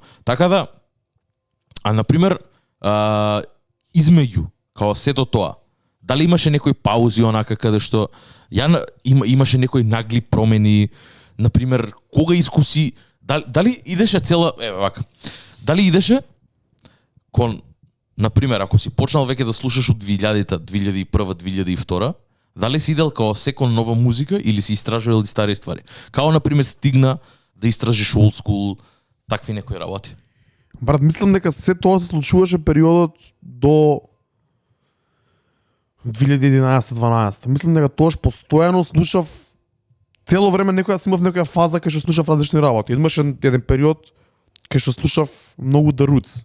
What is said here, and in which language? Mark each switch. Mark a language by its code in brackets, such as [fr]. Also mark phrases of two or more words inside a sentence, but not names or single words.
[mk] Така да, на пример, измеѓу као сето тоа, дали имаше некои паузи онака каде што имаше некои нагли промени, на пример, кога искуси, дали идеше цела, вака, дали идеше кон, на пример, ако си почнал веќе да слушаш од 2000-та, 2001, 2002, дали си идел као секон нова музика или си истражувал и стари ствари? Као, на пример, стигна да истражиш [en] old school, [mk] такви некои работи? Брат, мислам дека се тоа се случуваше периодот до 2011-12. Мислам дека тоаш постојано слушав цело време некоја имав некоја фаза кај што слушав различни работи. Имаше еден период кај што слушав многу The Roots.